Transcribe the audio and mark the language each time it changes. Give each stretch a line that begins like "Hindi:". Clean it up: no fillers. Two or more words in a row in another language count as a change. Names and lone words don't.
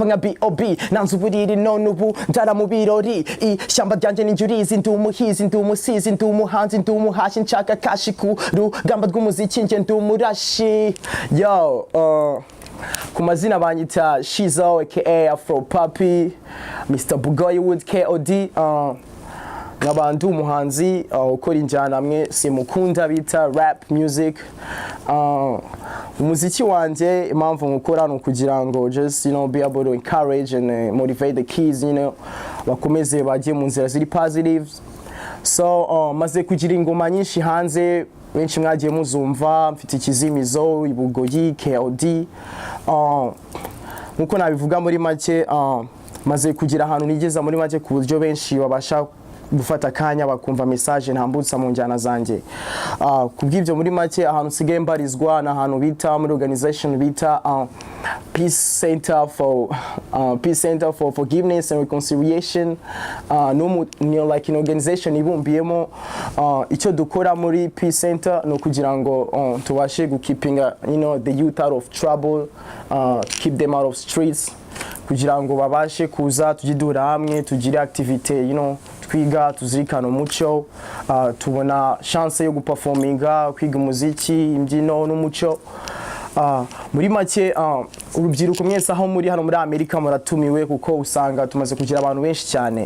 Kinyarwanda: nka BOB nanze uburiri none ubu ndara mu birori ishyamba ryanjye n'injurizi ndi umuhizi ndi umusizi ndi umuhanzi ndi umuhashi nshaka kashi ku rugamba rw'umuziki nge ndi umurashi yo ku mazina banyita Shizo aka Afro Papi Mr Bugoyi with KOD nkaba ndi umuhanzi ukora injyana amwe simukunda bita
English: rap music
Kinyarwanda: umuziki wanjye impamvu nkukora ni ukugira ngo
English: just be able to encourage and motivate the kids
Kinyarwanda: bakomeze bajye mu nzira ziri positive so maze kugira ingoma nyinshi hanze benshi mwagiye muzumva mfite ikizimizo Bugoyi KOD nkuko nabivuga muri make maze kugira ahantu nigeza muri make ku buryo benshi babasha gufata kanya bakumva message ntambutsa mu njyana zanjye kubw'ibyo muri make ahantu sigaye mbarizwa na ahantu bita muri organization bita Peace Center for Forgiveness and Reconciliation
English: like an organization
Kinyarwanda: ibumbiyemo icyo dukora muri Peace Center no kugira ngo tubashe gukipinga
English: the youth out of trouble keep them out of streets
Kinyarwanda: kugira ngo babashe kuza tujidura hamwe tugire activity twiga tuzirikana umuco tubona chance yo guperforminga kwiga umuziki imbyino n'umuco muri make urubyiruko mwese aho muri hano muri Amerika muratumiwe kuko usanga tumaze kugira abantu benshi cyane